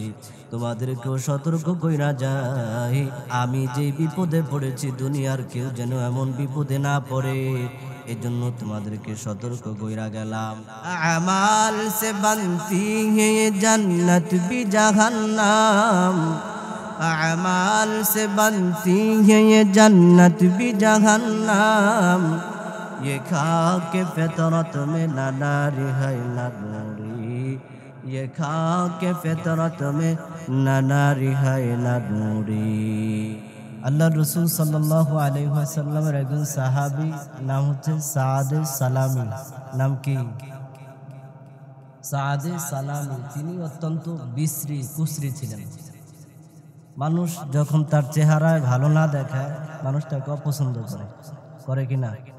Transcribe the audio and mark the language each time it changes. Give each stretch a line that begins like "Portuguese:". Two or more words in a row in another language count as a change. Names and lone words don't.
Bangla: তোমাদেরকেও সতর্ক কইরা যাই, আমি যে বিপদে পড়েছি দুনিয়ার কেউ যেন এমন বিপদে না পড়ে, এজন্য তোমাদেরকে সতর্ক কইরা গেলাম।
Urdu: عمل سے بنتی ہے جنت بھی جہنم، عمل سے بنتی ہے جنت بھی جہنم, یہ خاکے فطرت میں نہ ناری ہے نہ نوری، یہ خاکے فطرت میں نہ ناری ہے نہ نوری.
Bangla: আল্লাহ রসুল সাল্লাল্লাহু আলাইহি ওয়াসাল্লামের একজন সাহাবী নাম হচ্ছে সাদে সালামি। নাম কি? সাদে সালামি। তিনি অত্যন্ত বিশ্রী কুশ্রী ছিলেন। মানুষ যখন তার চেহারায় ভালো না দেখায় মানুষ তাকে অপছন্দ করে কিনা?